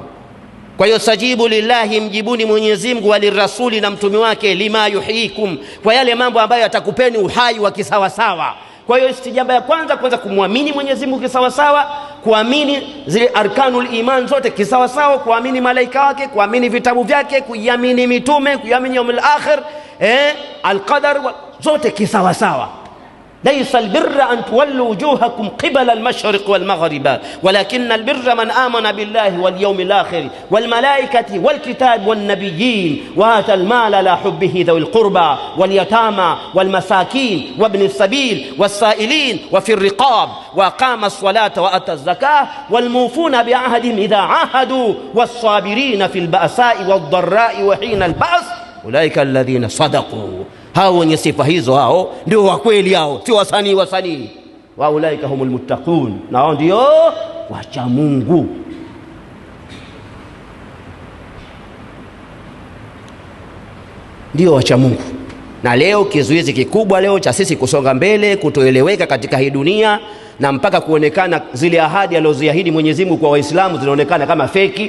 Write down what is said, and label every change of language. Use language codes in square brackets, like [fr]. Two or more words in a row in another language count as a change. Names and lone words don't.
[sw] Kwa hiyo [ar] استجيبوا لله, [sw] mjibuni Mwenyezi Mungu, walirasuli, na mtume wake, [ar] لما يحييكم, [sw] kwa yale mambo ambayo atakupeni uhai wa kisawa sawa. Kwa hiyo istijaba ya kwanza kumwamini Mwenyezi Mungu kisawa sawa, kuamini zile [ar] أركان الإيمان [sw] zote kisawa sawa, kuamini malaika wake, kuamini vitabu vyake, kuamini mitume, kuamini [ar] اليوم الآخر, [sw] alqadar zote kisawa sawa. [ar] ليس البر أن تولوا وجوهكم قبل المشرق والمغرب ولكن البر من آمن بالله واليوم الآخر والملائكة والكتاب والنبيين وآتى المال على حبه ذوي القربى واليتامى والمساكين وابن السبيل والسائلين وفي الرقاب وأقام الصلاة وآتى الزكاة والموفون بعهدهم إذا عاهدوا والصابرين في البأساء والضراء وحين البأس أولئك الذين صدقوا. [sw] Hao wenye sifa hizo, hao ndio wa kweli, hao sio wasanii. [ar] وأولئك هم المتقون, [sw] na hao ndio wacha Mungu. Ndio wacha Mungu. Na leo kizuizi kikubwa leo cha sisi kusonga mbele, kutoeleweka katika hii dunia, na mpaka kuonekana zile ahadi alizoziahidi Mwenyezi Mungu kwa Waislamu zinaonekana kama feki.